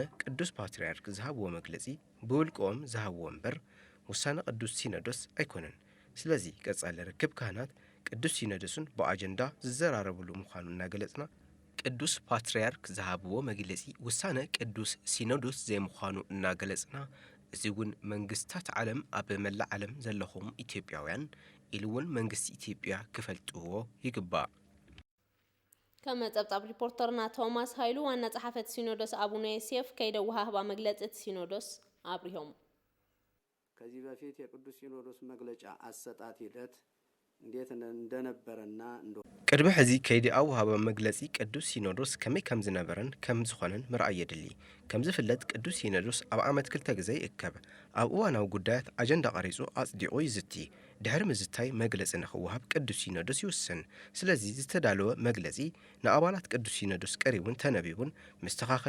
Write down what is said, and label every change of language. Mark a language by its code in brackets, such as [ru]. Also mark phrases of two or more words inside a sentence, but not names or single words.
[ti] ቅዱስ ፓትርያርክ ዝሃብዎ መግለጺ ብውልቆም ዝሃብዎ እምበር ውሳነ ቅዱስ ሲኖዶስ ኣይኮነን ስለዚ ቀጻለ ርክብ ካህናት ቅዱስ ሲኖዶስን በአጀንዳ ዝዘራረብሉ ምዃኑ እናገለጽና ቅዱስ ፓትርያርክ ዝሃብዎ መግለጺ ውሳነ ቅዱስ ሲኖዶስ ዘይምዃኑ እናገለጽና እዚ እውን መንግስታት ዓለም ኣብ መላእ ዓለም ዘለኹም ኢትዮጵያውያን ኢሉውን መንግስቲ ኢትዮጵያ ክፈልጥዎ ይግባእ ከም ጸብጻብ ሪፖርተርና ቶማስ ሃይሉ ዋና ጸሓፈት ሲኖዶስ አቡነ ዮሴፍ ከይደ ወሃባ መግለጽ ሲኖዶስ አብሪሆም [am] ከዚህ በፊት የቅዱስ ሲኖዶስ መግለጫ አሰጣጥ ሂደት እንዴት እንደነበረና [ti] ቅድመ ሕዚ ከይዲ ኣውሃባ መግለጺ ቅዱስ ሲኖዶስ ከመይ ከም ዝነበረን ከም ዝኾነን ምርኣይ የድሊ ከም ዝፍለጥ ቅዱስ ሲኖዶስ ኣብ ዓመት 2 ግዜ ይእከብ ኣብ እዋናዊ ጉዳያት ኣጀንዳ ቀሪጹ ኣጽዲቑ ይዝቲ ድሕሪ ምዝታይ መግለጺ ንኽወሃብ ቅዱስ ሲኖዶስ ይውስን ስለዚ ዝተዳለወ መግለጺ ንኣባላት ቅዱስ ሲኖዶስ ቀሪቡን ተነቢቡን መስተኻኸሊ